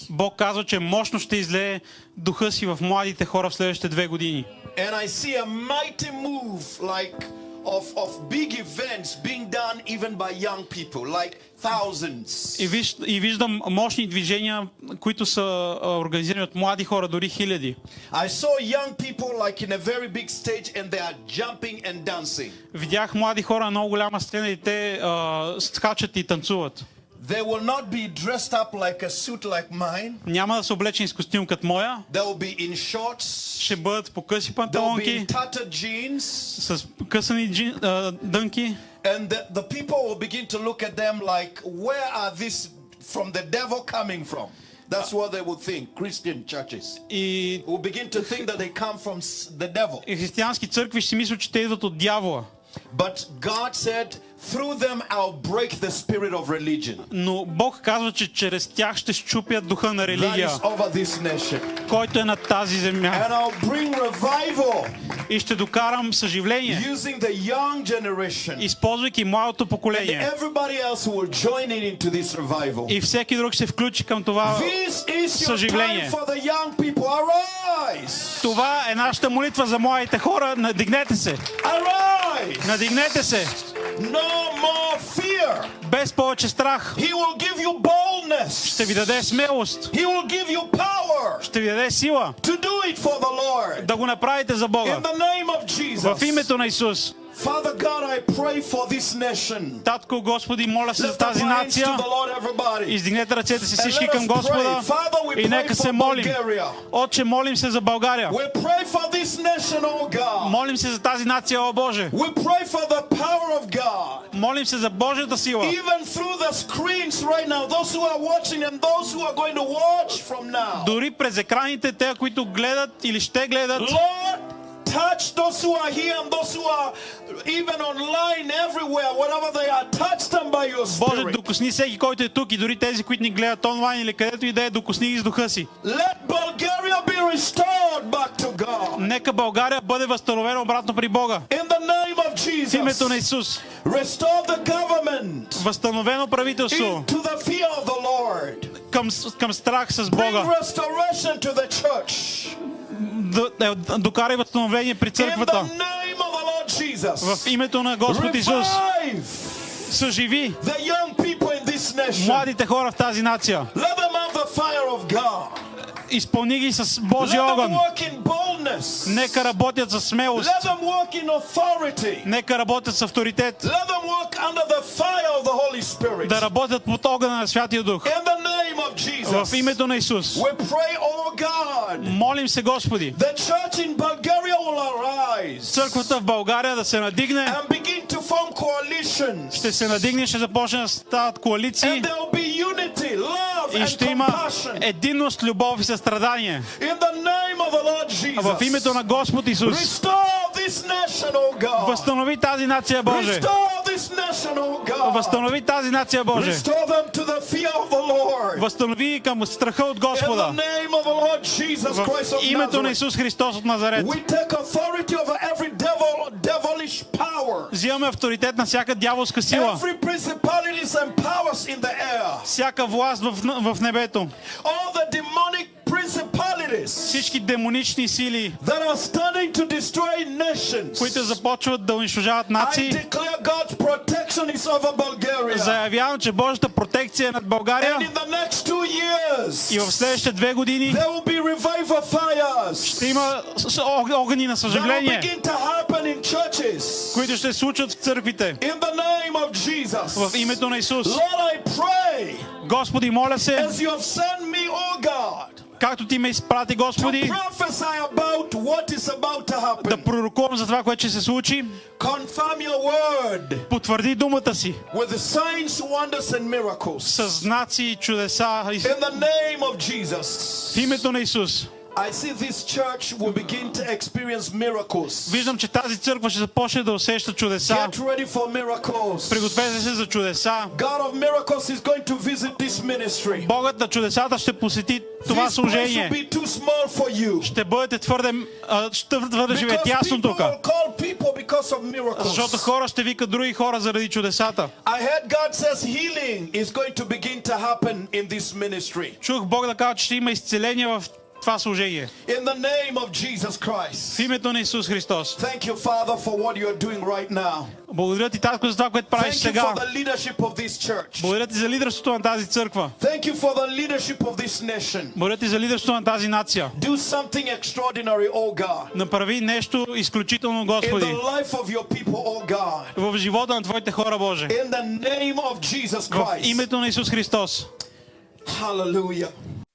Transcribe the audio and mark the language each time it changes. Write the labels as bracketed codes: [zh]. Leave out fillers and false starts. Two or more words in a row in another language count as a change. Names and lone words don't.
[bg] Бог казва, че мощно ще излее духа си в младите хора в следващите 2 години. [en] And I see a mighty move like of big events being done even by young people, like thousands. [bg] И виждам мощни движения, които са организирани от млади хора, дори хиляди. [en] I saw young people like in a very big stage and they are jumping and dancing. [bg] Видях млади хора на много голяма сцена и те скачат и танцуват. [en] They will not be dressed up like a suit like mine. [bg] Няма да са облечени с костюм като моя. [en] They will be in shorts. [bg] Ще бъдат по къси [en] They will be [bg] панталонки, [en] in tattered jeans. [bg] с късани дънки. [en] And the people will begin to look at them like, where are these from the devil coming from? That's what they would think, Christian churches. [bg] И [en] Will begin to think that they come from the devil. [bg] християнски църкви ще си мислят, че те идват от дявола. [en] But God said, through them I'll break the spirit of religion. [bg] Но Бог казва, че чрез тях ще счупят духа на [en] That [bg] религия, [en] is over this nation. [bg] който е на тази земя. [en] And I'll bring revival [bg] И ще докарам съживление, [en] using the young generation. [bg] използвайки младото поколение. [en] Everybody else will join in into this revival. [bg] И всеки друг ще се включи към това [en] This is your time [bg] съживление. [en] for the young people. Arise! [bg] Това е нашата молитва за младите хора. Надигнете се! [en] Arise! [bg] Надигнете се! [en] No more fear. [bg] Без повече страх. [en] He will give you boldness. [bg] Ще ви даде смелост. [en] He will give you power [bg] Ще ви даде сила [en] to do it for the Lord. [bg] да го направите за Бога. [en] In the name of Jesus. [bg] В името на Исус. [en] Father God, I pray for this nation. [bg] Татко Господи, моля се за [en] Lift up [bg] тази [en] your hands [bg] нация. [en] to the Lord, everybody. [bg] Издигнете ръцете си [en] And [bg] всички [en] let [bg] към [en] us [bg] Господа. [en] pray. Father, we [bg] И [en] pray [bg] нека се [en] for [bg] молим. [en] Bulgaria. [bg] Отче, молим се за България. [en] We pray for this nation, oh God. [bg] Молим се за тази нация, о Боже. [en] We pray for the power of God. [bg] Молим се за Божията сила. [en] Even through the screens right now, those who are watching and those who are going to watch from now. [bg] Дори през екраните, те, които гледат или ще гледат. [en] Lord, touch those who are here and those who are even online everywhere, whatever they are, touch them by your [bg] Боже, [en] spirit. [bg] докосни всеки, който е тук, и дори тези, които ни гледат онлайн или където и да е, докосни ги с духа си. [en] Let Bulgaria be restored back to God. [bg] Нека България бъде възстановена обратно при Бога. [en] In the name of [bg] В името на [en] Jesus. [bg] Исус. [en] Restore the government [bg] Възстановено правителство [en] into the fear of the Lord. [bg] към страх с [en] Bring [bg] Бога. [en] restoration to the church. [bg] Докарай възстановление при [en] In [bg] църквата. [en] the name of the Lord Jesus. [bg] В името на Господ Исус. [en] Revive [bg] Съживи [en] the young people in this nation. [bg] младите хора в тази нация. [en] Let them have the fire of God. [bg] изпълни ги с Божия [en] Let them [bg] огън. [en] walk in boldness. [bg] Нека работят със смелост. [en] Let them walk in authority. [bg] Нека работят с авторитет. [en] Let them walk under the fire of the Holy Spirit. [bg] Да работят под огъна на Святия Дух. [en] In the name of Jesus. [bg] В името на Исус. [en] We pray, oh God. [bg] Молим се, Господи, [en] The church in Bulgaria will arise [bg] църквата в България да се надигне, [en] and begin to form coalitions. [bg] ще се надигне, ще започне да стават коалиции [en] And there will be unity, love [bg] и [en] and [bg] ще има [en] compassion. [bg] единност, любов и състрадание. [en] In the name of the Lord Jesus. [bg] В името на Господ Исус. [en] Restore this nation, oh God. [bg] Възстанови тази нация, Боже. [en] Restore this nation, oh God. [bg] Възстанови тази нация, Боже. [en] Restore them to the fear of the Lord. [bg] Възстанови към страха от [en] In [bg] Господа. [en] the name of the Lord Jesus [bg] В [en] Christ of [bg] името на [en] Nazareth. [bg] Исус Христос от Назарет. [en] We take authority over every devilish power. [bg] Взимаме авторитет на всяка дяволска сила. [en] Every principalities and powers in the air. [bg] Всяка власт в небето. [en] All the demonic principalities [bg] Всички демонични сили, [en] that are starting to destroy nations. [bg] които започват да унищожават [en] I [bg] нации. [en] declare God's protection is over Bulgaria. [bg] Заявявам, че Божията протекция е над България [en] And in the next 2 years, [bg] и в следващите 2 години [en] there will be revival fires [bg] ще има огъни на [en] that will [bg] съжаление, [en] begin to happen in churches. [bg] които ще се случат в църквите. [en] In the name of Jesus. [bg] В името на Исус. [en] Lord, I pray [bg] Господи, моля се, [en] as you have sent me, oh God, [bg] както Ти ме изпрати, [en] to [bg] Господи, [en] prophesy about what is about to [bg] да [en] happen. [bg] пророкувам за това, което ще се случи. [en] Confirm your word [bg] Потвърди думата си [en] with the signs, wonders and miracles. [bg] с знаци и чудеса. [en] In the name of Jesus. [bg] В името на Исус. [en] I see this church will begin to experience miracles. [bg] Виждам, че тази църква ще започне да усеща чудеса. [en] Get ready for miracles. [bg] Пригответе се за чудеса. [en] God of miracles is going to visit this ministry. [bg] Богът на чудесата ще посети това [en] This place will [bg] служение. [en] be too small for you. [bg] Ще бъдете твърде живеете [en] Because [bg] ясно [en] people [bg] тук. [en] will call people because of [bg] Защото [en] miracles. [bg] хора ще викат други хора заради чудесата. [en] I heard God says healing is going to begin to happen in this ministry. [bg] Чух Бог да казва, че ще има изцеление в това служение. [en] In the name of Jesus [bg] В [en] Christ. [bg] името на Исус Христос. [en] Thank you, Father, for what you are doing right now. [bg] Благодаря ти, Татко, за това, което правиш [en] Thank you [bg] сега. [en] for the leadership of this church. [bg] Благодаря ти за лидерството на тази църква. [en] Thank you for the leadership of this nation. [bg] Благодаря ти за лидерството на тази нация. [en] Do something extraordinary, oh God, [bg] Направи нещо изключително, [en] in [bg] Господи, [en] the life of your people, oh God. [bg] в живота на Твоите хора, Боже. [en] In the name of Jesus [bg] В [en] Christ. [bg] името на Исус Христос. [en] Hallelujah.